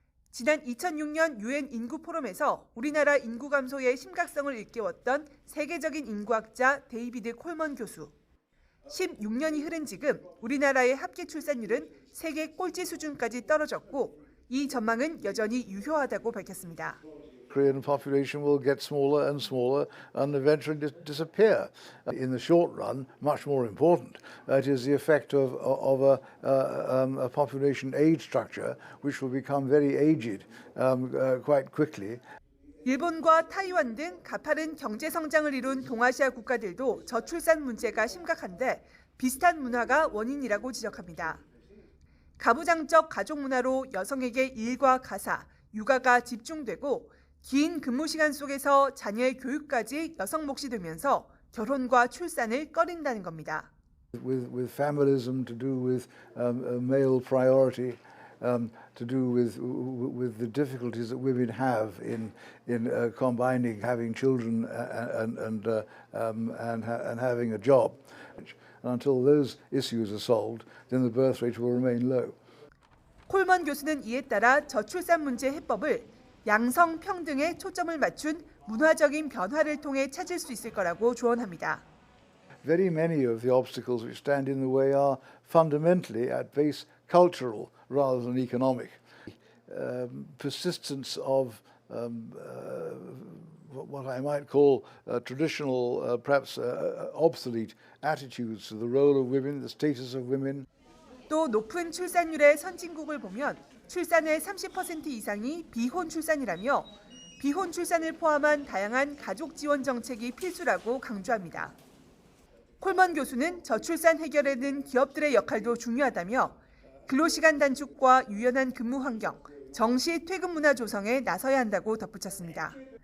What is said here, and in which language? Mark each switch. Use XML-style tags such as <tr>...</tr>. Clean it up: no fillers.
<ko>지난 2006년 유엔 인구 포럼에서 우리나라 인구 감소의 심각성을 일깨웠던 세계적인 인구학자 데이비드 콜먼 교수. 16년이 흐른 지금 우리나라의 합계 출산율은 세계 꼴찌 수준까지 떨어졌고 이 전망은 여전히 유효하다고 밝혔습니다.</ko> <en>Korean population will get smaller and smaller and eventually disappear. In the short run, much more important, it is the effect of a population age structure, which will become very aged quite quickly.</en> <ko>일본과 타이완 등 가파른 경제 성장을 이룬 동아시아 국가들도 저출산 문제가 심각한데 비슷한 문화가 원인이라고 지적합니다. 가부장적 가족 문화로 여성에게 일과 가사, 육아가 집중되고 긴 근무 시간 속에서 자녀의 교육까지 여성 몫이 되면서 결혼과 출산을 꺼린다는 겁니다.</ko> <en>With familism to do with male priority, to do with the difficulties that women have in combining having children and having a job. Until those issues are solved, then the birth rate will remain low.</en> <ko>콜먼 교수는 이에 따라 저출산 문제 해법을 양성 평등에 초점을 맞춘 문화적인 변화를 통해 찾을 수 있을 거라고 조언합니다.</ko> <en>Very many of the obstacles which stand in the way are fundamentally at base cultural rather than economic. Persistence of what I might call traditional, perhaps obsolete attitudes to the role of women, the status of women.</en> <ko>또 높은 출산율의 선진국을 보면 출산의 30% 이상이 비혼 출산이라며 비혼 출산을 포함한 다양한 가족 지원 정책이 필수라고 강조합니다. 콜먼 교수는 저출산 해결에는 기업들의 역할도 중요하다며 근로시간 단축과 유연한 근무 환경, 정시 퇴근 문화 조성에 나서야 한다고 덧붙였습니다.</ko>